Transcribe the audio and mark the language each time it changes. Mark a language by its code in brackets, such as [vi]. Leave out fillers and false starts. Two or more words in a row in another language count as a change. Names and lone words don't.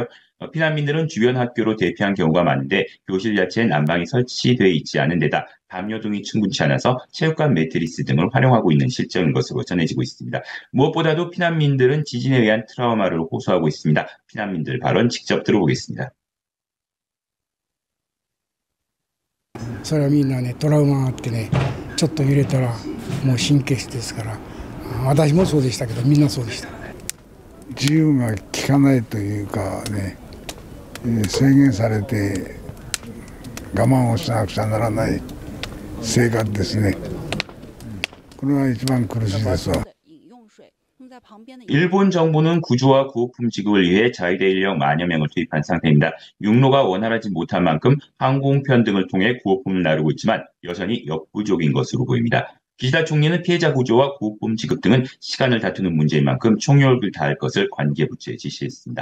[ko] 피난민들은 주변 학교로 대피한 경우가 많은데 교실 자체에 난방이 설치되어 있지 않은 데다 담요 등이 충분치 않아서 체육관 매트리스 등을 활용하고 있는 실정인 것으로 전해지고 있습니다. 무엇보다도 피난민들은 지진에 의한 트라우마를 호소하고 있습니다. 피난민들 발언 직접 들어보겠습니다. [ja] それはみんなねトラウマがあってねちょっと揺れたらもう神経質ですから私もそうでしたけどみんなそうでした自由が利かないというかね制限されて我慢をしなくちゃならない生活ですねこれが一番苦しいですわ [ko] 일본 정부는 구조와 구호품 지급을 위해 자위대 인력 만여 명을 투입한 상태입니다. 육로가 원활하지 못한 만큼 항공편 등을 통해 구호품을 나르고 있지만 여전히 역부족인 것으로 보입니다. 기시다 총리는 피해자 구조와 구호품 지급 등은 시간을 다투는 문제인 만큼 총력을 다할 것을 관계 부처에 지시했습니다.